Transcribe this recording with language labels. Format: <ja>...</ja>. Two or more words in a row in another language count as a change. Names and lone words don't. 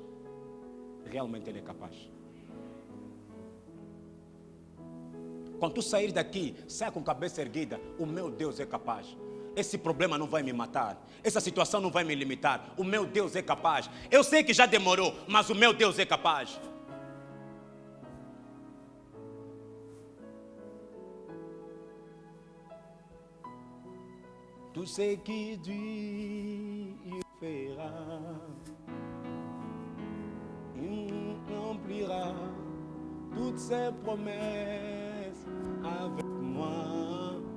<pt>Realmente Ele é capaz. Quando tu sair daqui, saia com a cabeça erguida. O meu Deus é capaz. Esse problema não vai me matar. Essa situação não vai me limitar. O meu Deus é capaz. Eu sei que já demorou, mas o meu Deus é capaz.</pt> <fr>Tout ce qui dit, il fera. Il remplira toutes ses promesses avec moi.</fr>